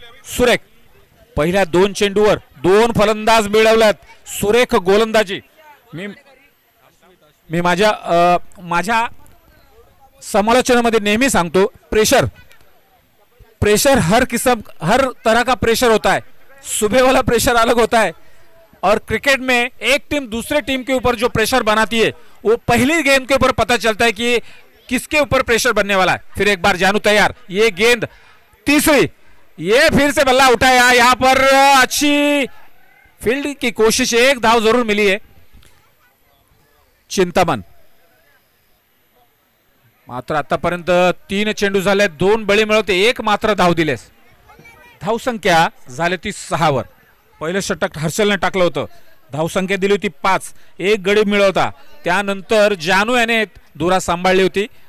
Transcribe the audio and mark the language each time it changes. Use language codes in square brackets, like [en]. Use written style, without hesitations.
[mr] सुरेख पहिल्या 2 चेंडूवर 2 फलंदाज मिळवल्यात. सुरेख गोलंदाजी. मी माझ्या समालोचनामध्ये नेहमी सांगतो, [hi] प्रेशर हर तरह का प्रेशर होता है. सुबह वाला प्रेशर अलग होता है और क्रिकेट में एक टीम दूसरे टीम के ऊपर जो प्रेशर बनाती है वो पहली गेंद के ऊपर पता चलता है कि किसके ऊपर प्रेशर बनने वाला है. फिर एक बार जानू तैयार. ये गेंद तीसरी. ये फिर से बल्ला उठाया. यहां पर अच्छी फील्ड की कोशिश. एक धाव जरूर मिली है. [mr] चिंतामण मात्र आतापर्यंत 3 चेंडू झाले, 2 बळी मिळवते, 1 मात्र धाव दिलेस. धाव संख्या झाली ती 6 वर. पहिलं षटक हर्षलने टाकलं होतं. धाव संख्या दिली होती 5. 1 गडी मिळवता. त्यानंतर जानू याने दुरा सांभाळली होती.